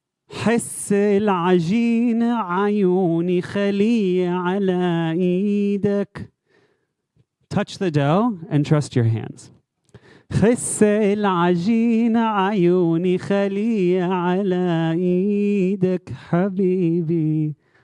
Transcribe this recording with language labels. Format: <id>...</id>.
<ar>حس العجين عيوني خليه على ايدك.</ar> <en>Touch the dough and trust your hands.</en> <ar>حس العجين عيوني خليه على ايدك حبيبي.</ar>